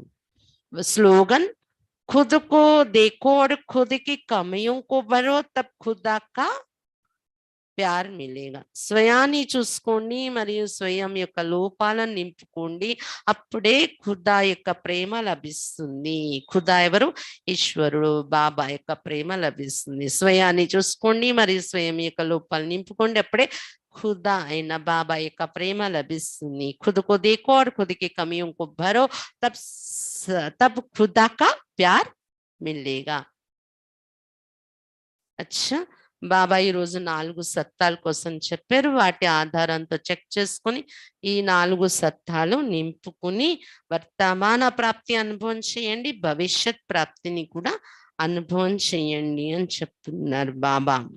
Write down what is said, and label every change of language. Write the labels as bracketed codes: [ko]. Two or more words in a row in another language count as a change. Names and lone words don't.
[hi] स्लोगन, खुद को देखो और खुद की कमियों को भरो, तब खुदा का प्यार मिलेगा. [te] స్వయాన్ని చూసుకోండి మరియు స్వయం యొక్క లోపాలను నింపుకోండి, అప్పుడే ఖుదా యొక్క ప్రేమ లభిస్తుంది. ఖుదా ఎవరు? ఈశ్వరుడు, బాబా యొక్క ప్రేమ లభిస్తుంది. స్వయాన్ని చూసుకోండి మరియు స్వయం యొక్క లోపాలు నింపుకోండి, అప్పుడే खुदा అయిన బాబా యొక్క ప్రేమ లభిస్తుంది. [hi] खुद को देखो और खुद की कमियों को भरो, तब खुदा का प्यार मिलेगा. अच्छा, [te] బాబా ఈ రోజు 4 సత్తాల కోసం చెప్పారు. వాటి ఆధారంతో చెక్ చేసుకుని ఈ 4 సత్తాలు నింపుకుని వర్తమాన ప్రాప్తి అనుభవం చేయండి, భవిష్యత్ ప్రాప్తిని కూడా అనుభవం చేయండి అని చెప్తున్నారు బాబా.